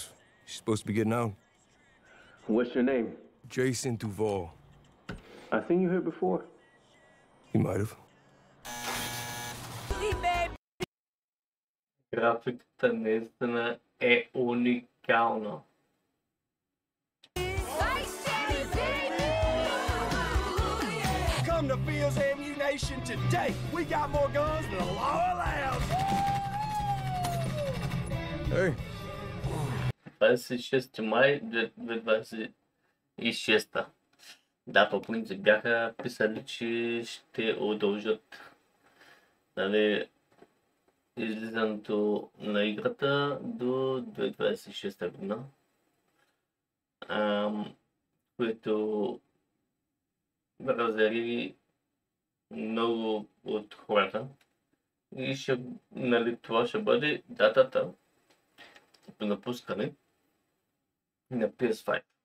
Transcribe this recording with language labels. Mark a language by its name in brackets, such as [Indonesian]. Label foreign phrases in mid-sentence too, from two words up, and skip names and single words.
[English] She's supposed to be getting out. What's your name? Jason Duvall. I think you here before. You might have. [Bulgarian] Графиката наистина е уникална. [English] Come to Fields Ammunition today. We got more guns than the law allows. Hey. [Bulgarian] 26 май 2026. Да, по принцип бяха писали, че ще удължат, нали, излизането на играта до 2026 година, което разяри много от хората и нали, това ще бъде датата на напускане на PS5.